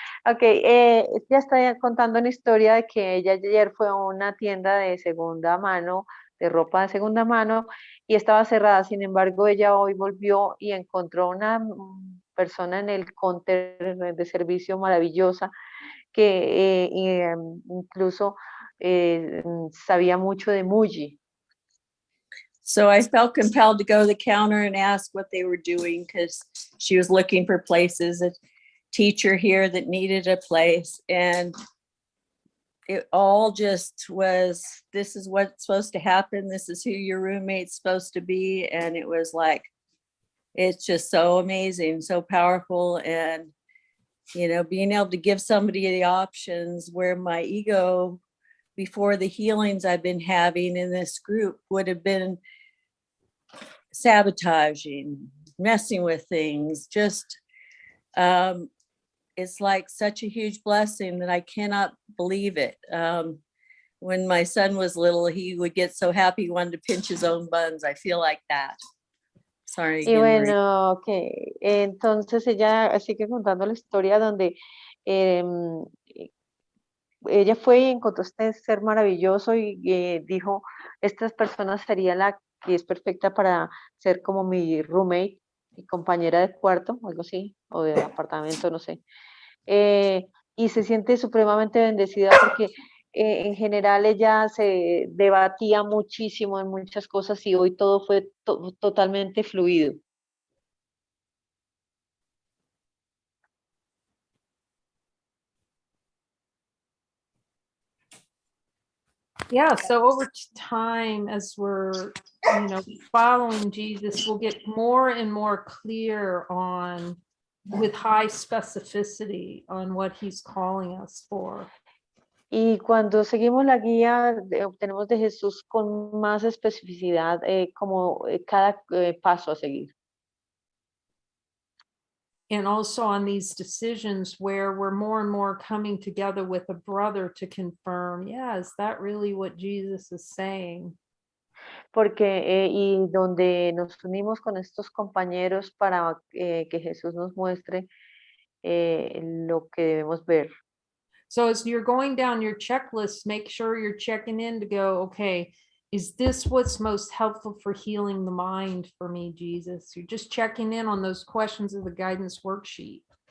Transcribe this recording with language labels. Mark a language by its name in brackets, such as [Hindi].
[Spanish] Okay, ella está contando una historia de que ella ayer fue a una tienda de segunda mano, de ropa de segunda mano, y estaba cerrada. Sin embargo, ella hoy volvió y encontró una persona en el counter de servicio maravillosa que incluso sabía mucho de Muji. [English] So I felt compelled to go to the counter and ask what they were doing because she was looking for places, a teacher here that needed a place. And it all just was, this is what's supposed to happen. This is who your roommate's supposed to be. And it was like, it's just so amazing, so powerful. And, you know, being able to give somebody the options where my ego before the healings I've been having in this group would have been sabotaging, messing with things, just it's like such a huge blessing that I cannot believe it. When my son was little, he would get so happy he wanted to pinch his own buns. I feel like that. Sorry. [Spanish] Y bueno, ok, entonces ella sigue contando la historia donde ella fue y encontró este ser maravilloso y dijo, esta persona sería la que es perfecta para ser como mi roommate, mi compañera de cuarto, algo así, o de apartamento, no sé. Y se siente supremamente bendecida porque en general ella se debatía muchísimo en muchas cosas y hoy todo fue totalmente fluido. [English] Yeah, so over time, as we're, you know, following Jesus, we'll get more and more clear on, with high specificity, on what he's calling us for. [Spanish] Y cuando seguimos la guía, obtenemos de Jesús con más especificidad como cada paso a seguir. [English] And also on these decisions where we're more and more coming together with a brother to confirm, yeah, is that really what Jesus is saying? [Spanish] Porque, y donde nos unimos con estos compañeros para que Jesús nos muestre lo que debemos ver. [English] So as you're going down your checklist, make sure you're checking in to go, okay, is this what's most helpful for healing the mind for me, Jesus? You're just checking in on those questions of the guidance worksheet.